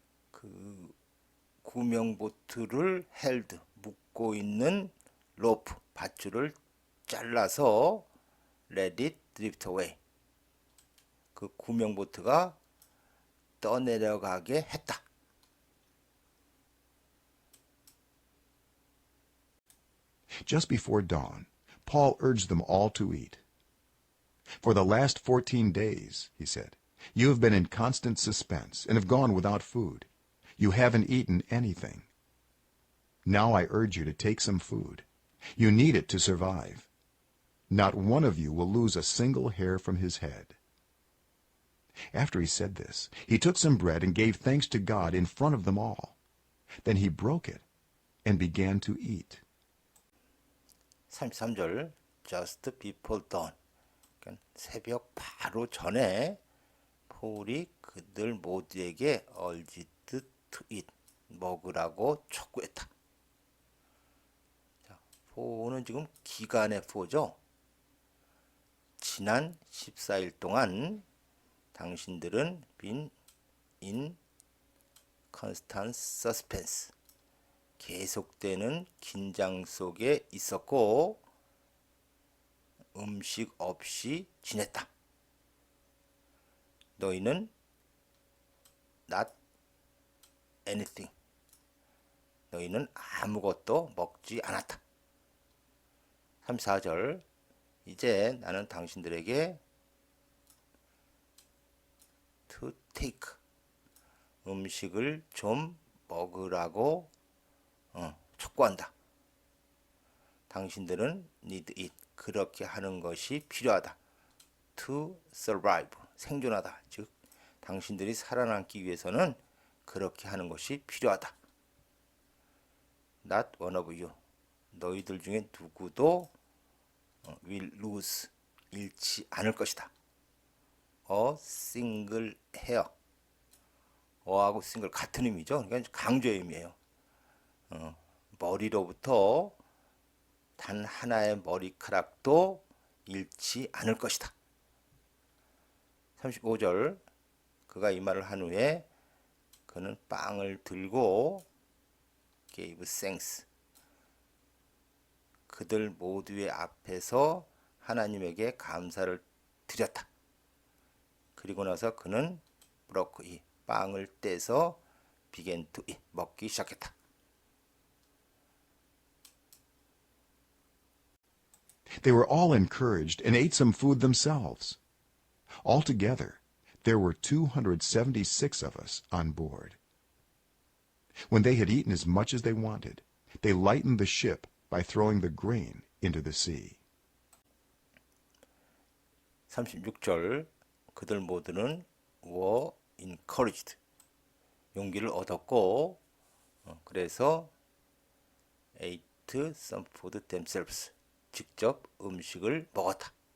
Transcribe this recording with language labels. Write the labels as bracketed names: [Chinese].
[Korean] 그 구명보트를 헬드 묶고 있는 로프 밧줄을 잘라서 [English] let it drift away. [Korean] 그 구명보트가 떠내려가게 했다. [English] Just before dawn, Paul urged them all to eat. For the last 14 days, he said, you have been in constant suspense and have gone without food. You haven't eaten anything. Now I urge you to take some food. You need it to survive. Not one of you will lose a single hair from his head. After he said this, he took some bread and gave thanks to God in front of them all. Then he broke it and began to eat. 33절. just before dawn. [Korean] 그러니까 새벽 바로 전에 폴이 그들 모두에게 [English] urged to eat. [Korean] 먹으라고 촉구했다. 자, 폴은 지금 기간의 포죠. 지난 14일 동안 당신들은 [English] been in constant suspense. [Korean] 계속되는 긴장 속에 있었고 음식 없이 지냈다. 너희는 [English] not anything. [Korean] 너희는 아무것도 먹지 않았다. 34절. 이제 나는 당신들에게 [English] to take [Korean] 음식을 좀 먹으라고 촉구한다. 당신들은 [English] need it [Korean] 그렇게 하는 것이 필요하다. [English] to survive [Korean] 생존하다. 즉 당신들이 살아남기 위해서는 그렇게 하는 것이 필요하다. [English] not one of you [Korean] 너희들 중에 누구도 [English] will lose [Korean] 잃지 않을 것이다. [English] a single hair [Korean] 어하고 [English] single [Korean] 같은 의미죠. 그러니까 강조의 의미예요. 머리로부터 단 하나의 머리카락도 잃지 않을 것이다. 35절. 그가 이 말을 한 후에 그는 빵을 들고 [English] gave thanks [Korean] 그들 모두의 앞에서 하나님에게 감사를 드렸다. 그리고 나서 그는 [English] broke [Korean] 이 빵을 떼서 [English] began to eat [Korean] 먹기 시작했다. [English] They were all encouraged and ate some food themselves. Altogether, there were 276 of us on board. When they had eaten as much as they wanted, they lightened the ship by throwing the grain into the sea. [Korean] 36절. 그들 모두는 [English] were encouraged [Korean] 용기를 얻었고 그래서 [English] ate some food themselves [Korean] 직접 음식을 먹었다.